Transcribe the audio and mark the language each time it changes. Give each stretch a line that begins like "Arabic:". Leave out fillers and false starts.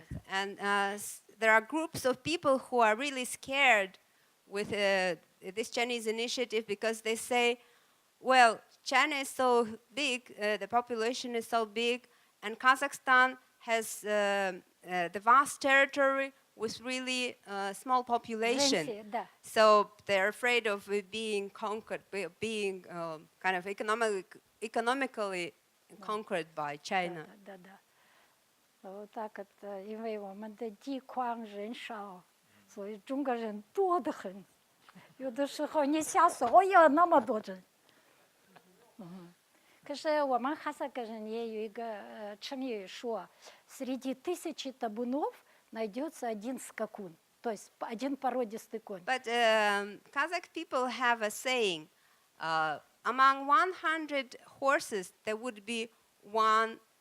English: And there are groups of people who are really scared with this Chinese initiative because they say, well, China is so big, the population is so big, and Kazakhstan has the vast territory with really small population. So they're afraid of it being conquered, being kind of economically conquered by China.
Russian: так это，
Chinese: 因为我们的地宽人少，所以中国人多得很。有的时候你想说，哎呀，那么多人。可是我们哈萨克人也有一个成语说，
Russian: среди тысячи табунов найдется один скакун, то есть один породистый конь.
English: But Kazakh people have a saying, among 100 horses, there would be one.